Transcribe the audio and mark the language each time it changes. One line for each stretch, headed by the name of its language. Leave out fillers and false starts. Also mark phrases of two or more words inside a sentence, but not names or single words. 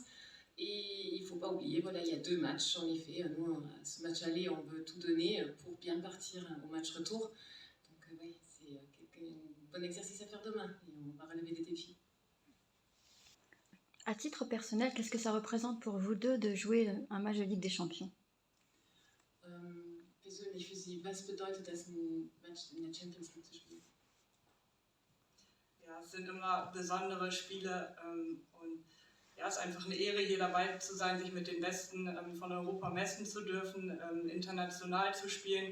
French: Et il ne faut pas oublier, voilà, il y a 2 matchs, en effet. Nous, à ce match aller, on veut tout donner pour bien partir au match retour. Donc oui, c'est un bon exercice à faire demain et on va relever des défis. À titre personnel, qu'est-ce que ça représente pour vous deux de jouer un match de Ligue des Champions?
German: Persönlich für Sie, was bedeutet das, ein Match in der Champions League zu spielen? Ja, es sind immer besondere Spiele und ja, es ist einfach eine Ehre, hier dabei zu sein, sich mit den Besten von Europa messen zu dürfen, international zu spielen.